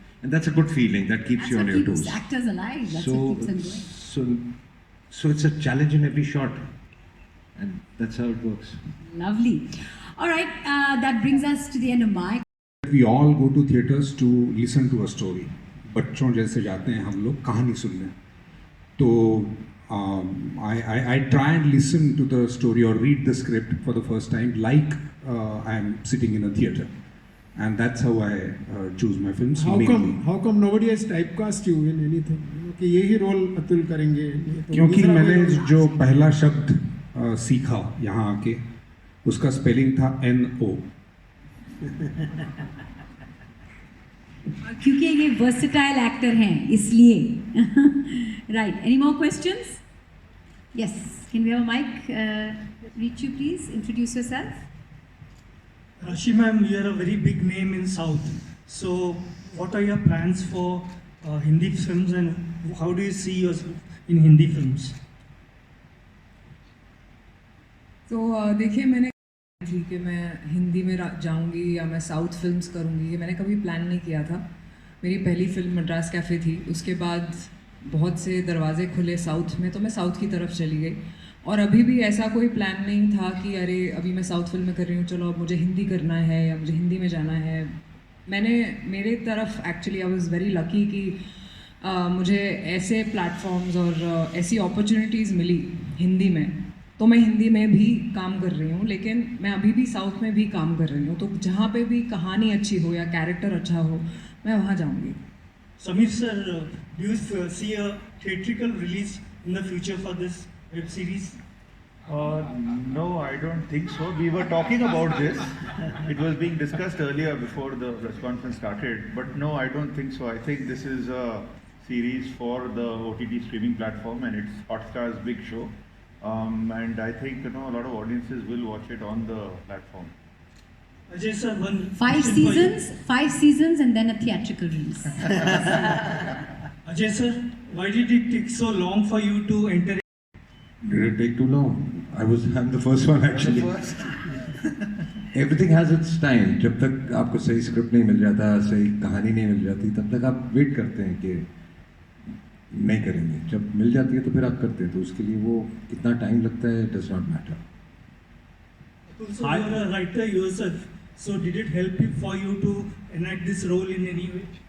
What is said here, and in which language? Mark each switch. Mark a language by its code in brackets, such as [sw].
[en] And that's a good feeling that keeps you on your toes. That's what keeps actors alive. That's what keeps them going. So it's a challenge in every shot, and that's how it works. Lovely. All right, that brings us to the end of my. We all go to theaters to listen to a story. [hi] बच्चों जैसे जाते हैं हम लोग कहानी सुनने. [en] तो I try and listen to the story or read the script for the first time like I'm sitting in a theater, and that's how I choose my films. How come nobody has typecast you in anything? [hi] कि यही role Atul करेंगे? क्योंकि मैंने जो पहला शब्द सीखा यहाँ आके, उसका स्पेलिंग था NO. क्योंकि ये [en] versatile actor [hi] हैं इसलिए. [en] Right. Any more questions? Yes. Can we have a mic? Reach you, please. Introduce yourself. Raashi ma'am, you are a very big name in South. So, what are your plans for Hindi films, and how do you see yourself in Hindi films? [hi] तो देखिए, मैंने थी कि मैं हिंदी में जाऊंगी या मैं साउथ फिल्म्स करूंगी, ये मैंने कभी प्लान नहीं किया था. मेरी पहली फिल्म मद्रास कैफ़े थी, उसके बाद बहुत से दरवाजे खुले साउथ में, तो मैं साउथ की तरफ चली गई. और अभी भी ऐसा कोई प्लान नहीं था कि अरे अभी मैं साउथ फिल्म में कर रही हूँ, चलो अब मुझे हिंदी करना है या मुझे हिंदी में जाना है. मेरे तरफ actually [en] I was very lucky [hi] कि मुझे ऐसे प्लेटफॉर्म्स और ऐसी अपॉर्चुनिटीज़ मिली हिंदी में, तो मैं हिंदी में भी काम कर रही हूँ, लेकिन मैं अभी भी साउथ में भी काम कर रही हूँ. तो जहाँ पे भी कहानी अच्छी हो या कैरेक्टर अच्छा हो, मैं वहाँ जाऊँगी. [en] Samir sir, do you see a theatrical release in the future for this web series? No, I don't think so. We were talking about this. It was being discussed earlier before the press conference started. But no, I don't think so. I think this is a series for the OTT streaming platform, and it's Hotstar's big show. And I think a lot of audiences will watch it on the platform. Ajay sir, five seasons and then a theatrical release. Ajay sir, why did it take so long for you to enter? Did it take too long? I'm the first one actually. Everything has its time. [hi] जब तक आपको सही script नहीं मिल जाता, सही कहानी नहीं मिल जाती, तब तक आप वेट करते हैं कि नहीं करेंगे. जब मिल जाती है तो फिर आप करते हैं. तो उसके लिए वो कितना टाइम लगता है, [en] does not matter. So you are a writer yourself. So did it help for you to enact this role in any way?